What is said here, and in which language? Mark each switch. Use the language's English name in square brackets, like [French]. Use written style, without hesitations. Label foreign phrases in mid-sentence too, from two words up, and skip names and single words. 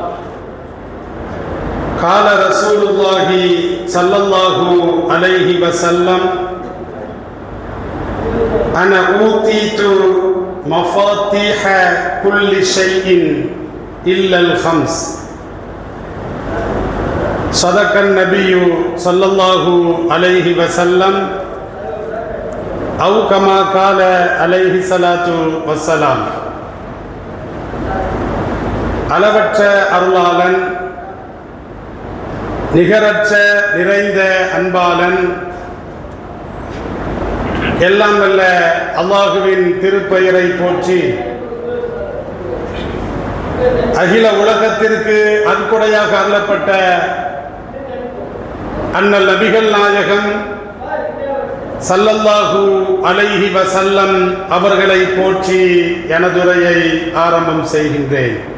[Arabic] قال رسول الله صلى الله عليه وسلم أنا أوتيت مفاتيح كل شيء إلا الخمس صدق النبي صلى الله عليه وسلم أو كما قال عليه الصلاة والسلام. [Tamil] அளவற்ற அருளாளன் நிகரற்ற நிறைந்த அன்பாளன் எல்லாம் வல்ல அல்லாஹுவின் திருப்பெயரை போற்றி அகில உலகத்திற்கு அற்கொடையாக அருளப்பட்ட அண்ணல் நபிகள் நாயகம் [Arabic] صلى الله عليه وسلم [Tamil] அவர்களை போற்றி எனதுரையை ஆரம்பம் செய்கின்றேன்.